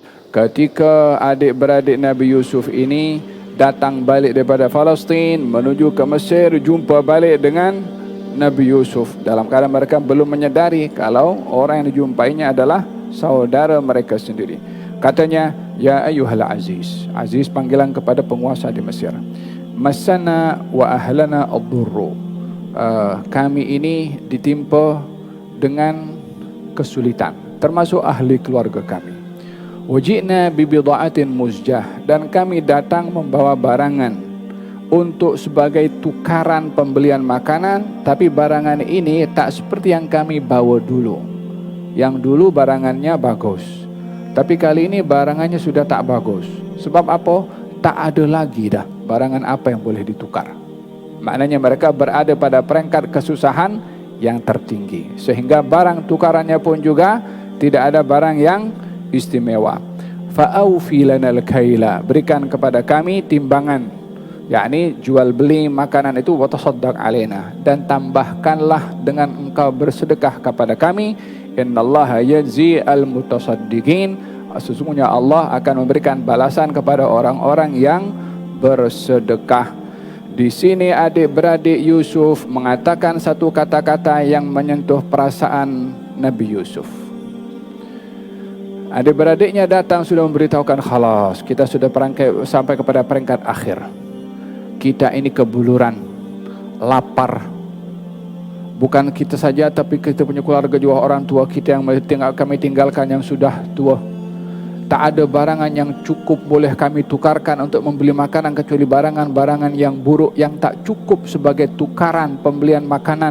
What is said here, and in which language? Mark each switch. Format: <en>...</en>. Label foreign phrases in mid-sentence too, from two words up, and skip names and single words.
<ms>ketika adik-beradik Nabi Yusuf ini datang balik daripada Palestin menuju ke Mesir, jumpa balik dengan Nabi Yusuf dalam keadaan mereka belum menyadari kalau orang yang dijumpainya adalah saudara mereka sendiri. Katanya,</ms> <ar>يا أيها العزيز.</ar> <ms>Aziz panggilan kepada penguasa di Mesir.</ms> <ar>مسنا وأهلنا الضر.</ar> <ms>Kami ini ditimpa dengan kesulitan, termasuk ahli keluarga kami.</ms> <ar>وجئنا ببضاعة مزجاة,</ar> <ms>dan kami datang membawa barangan untuk sebagai tukaran pembelian makanan, tapi barangan ini tak seperti yang kami bawa dulu. Yang dulu barangannya bagus, tapi kali ini barangannya sudah tak bagus. Sebab apa? Tak ada lagi dah barangan apa yang boleh ditukar. Maknanya mereka berada pada peringkat kesusahan yang tertinggi, sehingga barang tukarannya pun juga tidak ada barang yang istimewa.</ms> <ar>فأوف لنا الكيل,</ar> <ms>berikan kepada kami timbangan, yakni jual beli makanan itu,</ms> <ar>وتصدق علينا,</ar> <ms>dan tambahkanlah dengan engkau bersedekah kepada kami.</ms> <ar>إن الله يجزي المتصدقين,</ar> <ms>sesungguhnya Allah akan memberikan balasan kepada orang-orang yang bersedekah. Di sini adik-beradik Yusuf mengatakan satu kata-kata yang menyentuh perasaan Nabi Yusuf. Adik-beradiknya datang sudah memberitahukan, khalas, kita sudah sampai kepada peringkat akhir. Kita ini kebuluran, lapar. Bukan kita saja, tapi kita punya keluarga juga, orang tua kita yang kami tinggalkan yang sudah tua. Tak ada barangan yang cukup boleh kami tukarkan untuk membeli makanan, kecuali barangan-barangan yang buruk yang tak cukup sebagai tukaran pembelian makanan.</ms>